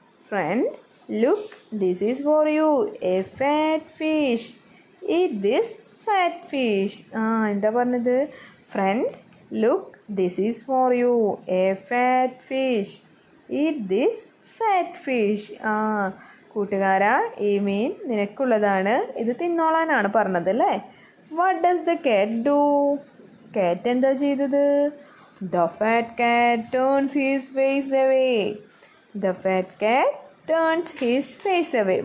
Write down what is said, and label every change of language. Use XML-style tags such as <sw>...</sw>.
<en>Friend, look, this is for you. A fat fish. Eat this fat fish.</en> <ml>എന്താ പറഞ്ഞത്?</ml> <en>Friend, look, this is for you. A fat fish. Eat this fat fish.</en> <ml>കൂട്ടുകാരാ, ഈ മീൻ നിനക്കുള്ളതാണ്, ഇത് തിന്നോളാനാണ് പറഞ്ഞത് അല്ലേ?</ml> <en>What does the cat do?</en> <ml>കാറ്റ് എന്താ ചെയ്തത്?</ml> <en>The fat cat turns his face away. The fat cat turns his face away.</en>